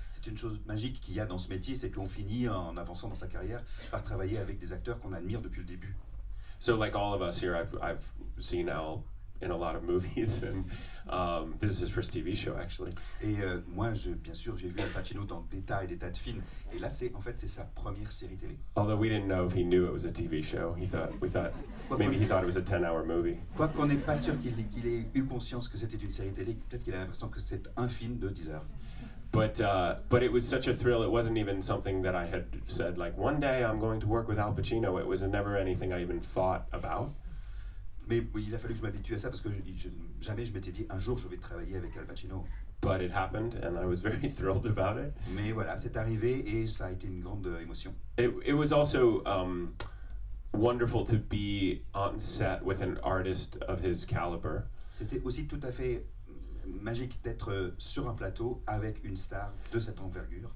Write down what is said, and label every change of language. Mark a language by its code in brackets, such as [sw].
[fr] C'est une chose magique qu'il y a dans ce métier, c'est qu'on finit en avançant dans sa carrière par travailler avec des acteurs qu'on admire depuis le début. [en] So like all of us here, I've seen Al in a lot of movies, and this is his first TV show actually. [fr] Et moi, bien sûr, j'ai vu Al Pacino dans des tas et des tas de films. Et là, c'est sa première série télé. [en] Although we didn't know if he knew it was a TV show, we thought maybe he thought it was a 10-hour movie. [fr] Quoi qu'on n'est pas sûr qu'il ait eu conscience que c'était une série télé, peut-être qu'il a l'impression que c'est un film de 10 heures. [en] But it was such a thrill. It wasn't even something that I had said like one day I'm going to work with Al Pacino. It was never anything I even thought about. [fr] Mais il a fallu que je m'habitue à ça parce que jamais je m'étais dit un jour je vais travailler avec Al Pacino. [en] But it happened and I was very thrilled about it. [fr] Mais voilà, c'est arrivé et ça a été une grande émotion. [en] It was also wonderful to be on set with an artist of his caliber. [fr] C'était aussi tout à fait magique d'être sur un plateau avec une star de cette envergure.